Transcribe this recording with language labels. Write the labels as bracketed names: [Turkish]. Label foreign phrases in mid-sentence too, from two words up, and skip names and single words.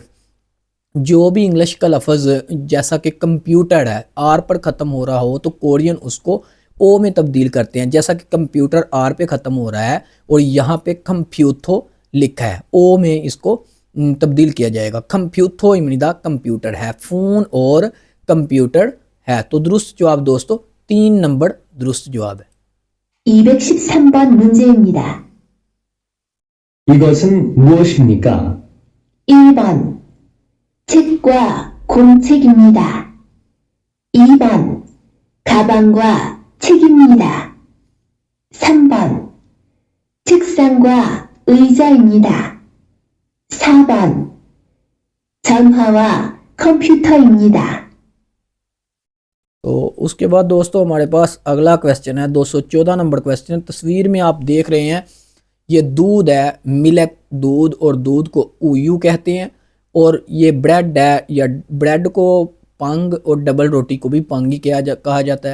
[Urdu] جو بھی انگلش کا لفظ جیسا کہ کمپیوٹر ہے آر پر ختم ہو رہا ہو تو کورین اس کو او میں تبدیل کرتے ہیں، جیسا کہ کمپیوٹر آر پہ ختم ہو رہا ہے اور یہاں پہ کمپیوتھو لکھا ہے, او میں اس کو تبدیل کیا جائے گا. [Korean] 컴퓨터 입니다 [Urdu] کمپیوٹر ہے, فون اور کمپیوٹر ہے. تو درست جواب دوستو 3 نمبر درست جواب ہے. [Korean] 213번 문제입니다. 이것은 무엇입니까? 1번 책과 공책입니다. 2번 가방과 책입니다. 3번 책상과 의자입니다. 4번 전화와 컴퓨터입니다. [Urdu] تو اس کے بعد دوستو ہمارے پاس اگلا کویسچن ہے 214 نمبر کویسچن. تصویر میں آپ دیکھ رہے ہیں یہ دودھ ہے, ملک دودھ, اور دودھ کو اویو کہتے ہیں, اور یہ بریڈ ہے, یا بریڈ کو پنگ اور ڈبل روٹی کو بھی پنگ ہی کہا جاتا ہے.